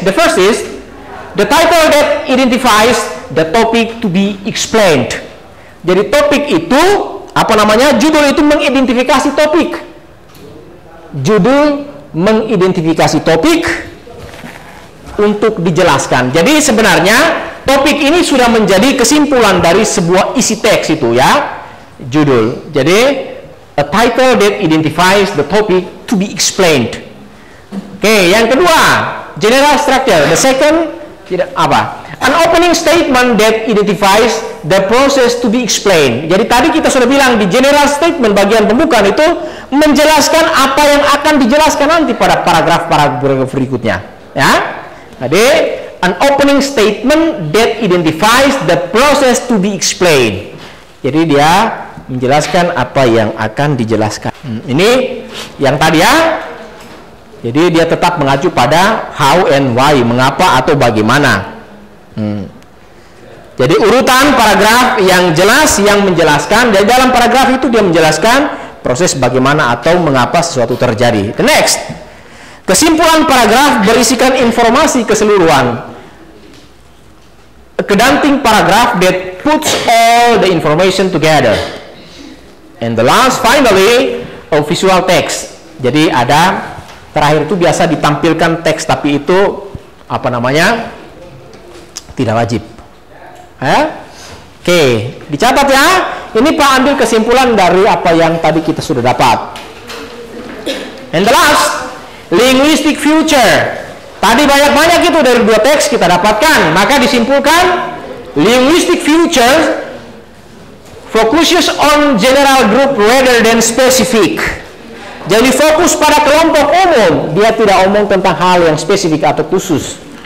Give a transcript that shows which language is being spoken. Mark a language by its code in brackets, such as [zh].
[en] The first is the title that identifies the topic to be explained. [id] Jadi topik itu, apa namanya, judul itu mengidentifikasi topik. Judul mengidentifikasi topik untuk dijelaskan. Jadi sebenarnya topik ini sudah menjadi kesimpulan dari sebuah isi teks itu ya, judul. [en] Jadi a title that identifies the topic to be explained. [id] Oke, yang kedua, general structure. [en] The second, [id] apa? [en] An opening statement that identifies the process to be explained. [id] Jadi tadi kita sudah bilang di general statement bagian pembukaan itu menjelaskan apa yang akan dijelaskan nanti pada paragraf-paragraf berikutnya. Ya. [en] Jadi an opening statement that identifies the process to be explained. [id] Jadi dia menjelaskan apa yang akan dijelaskan. Ini yang tadi ya. Jadi dia tetap mengacu pada [en] how and why, [id] mengapa atau bagaimana. Jadi urutan paragraf yang jelas yang menjelaskan, dari dalam paragraf itu dia menjelaskan proses bagaimana atau mengapa sesuatu terjadi. [en] The next, [id] kesimpulan paragraf berisikan informasi keseluruhan. [en] A condensing paragraph that puts all the information together. And the last, finally, a visual text. [id] Jadi ada terakhir itu biasa ditampilkan teks, tapi itu apa namanya? Tidak wajib. Oke, dicatat ya. Ini Pak ambil kesimpulan dari apa yang tadi kita sudah dapat. [en] And the last, linguistic future. [id] Tadi banyak-banyak itu dari dua teks kita dapatkan. Maka disimpulkan, [en] linguistic future focuses on general group rather than specific. [id] Jadi fokus pada kelompok umum. Dia tidak omong tentang hal yang spesifik atau khusus.